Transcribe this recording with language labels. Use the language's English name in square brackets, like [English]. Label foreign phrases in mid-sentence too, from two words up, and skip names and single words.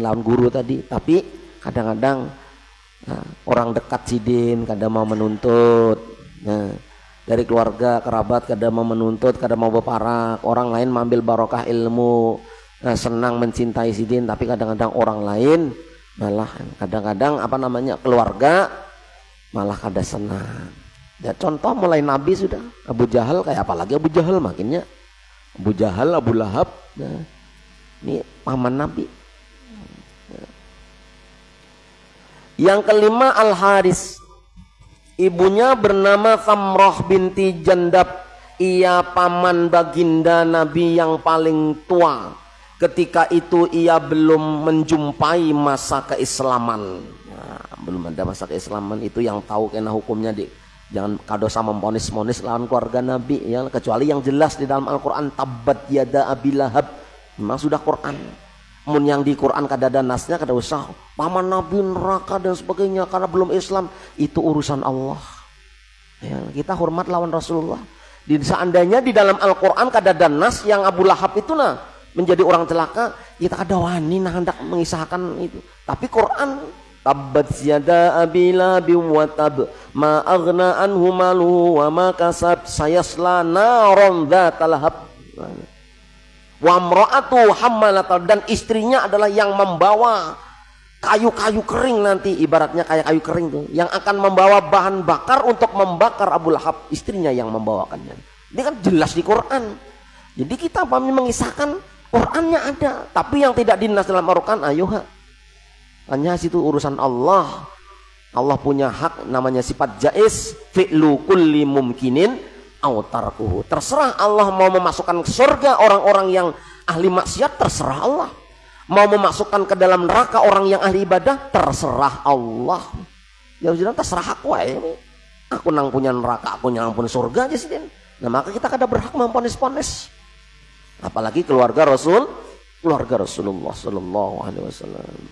[Banjar] lawan guru tadi, tapi kadang-kadang orang dekat sidin kadang mau menuntut, dari keluarga kerabat kadang mau menuntut, kadang mau berparak, orang lain mengambil barokah ilmu, senang mencintai sidin, tapi kadang-kadang orang lain malah kadang-kadang keluarga malah kada senang. Ya, contoh mulai Nabi sudah Abu Jahal, kayak apalagi Abu Jahal makinnya Abu Jahal, Abu Lahab, ini paman Nabi. Yang kelima Al-Haris, ibunya bernama Thamrah binti Jandab, ia paman baginda Nabi yang paling tua. Ketika itu ia belum menjumpai masa keislaman. Belum ada masa keislaman, itu yang tahu kena hukumnya jangan kadosa memponis-ponis lawan keluarga Nabi ya, kecuali yang jelas di dalam Al-Quran, [Arabic] تبت يدا أبي لهب, [Banjar] memang sudah Quran. Mun yang di Quran kada ada nasnya, kada usah paman Nabi neraka dan sebagainya karena belum Islam, itu urusan Allah ya, kita hormat lawan Rasulullah. Seandainya di dalam Al-Quran kada ada nas yang Abu Lahab itu menjadi orang celaka, kita kada wani hendak mengisahkan itu. Tapi Quran, [Arabic] تبت يدا أبي لهب وتب ما أغنى عنه ماله وما كسب سيصلى نارا ذات لهب وامرأته حمالة, [Banjar] dan istrinya adalah yang membawa kayu-kayu kering nanti, ibaratnya kayak kayu kering tuh, yang akan membawa bahan bakar untuk membakar Abu Lahab, istrinya yang membawakannya. Ini kan jelas di Quran. Jadi kita mengisahkan Qurannya ada, tapi yang tidak dinas dalam Al-Quran, hanya situ urusan Allah. Allah punya hak namanya sifat jaiz, [Arabic] فعل كل ممكن أو تركه. [Banjar] Terserah Allah mau memasukkan ke surga orang-orang yang ahli maksiat, terserah Allah. Mau memasukkan ke dalam neraka orang yang ahli ibadah, terserah Allah. Ya sudah, terserah aku ini. Aku nang punya neraka, aku yang punya surga aja sih. Nah, maka kita kada berhak memponis-ponis. Apalagi keluarga Rasulullah [Arabic] صلى الله عليه وسلم.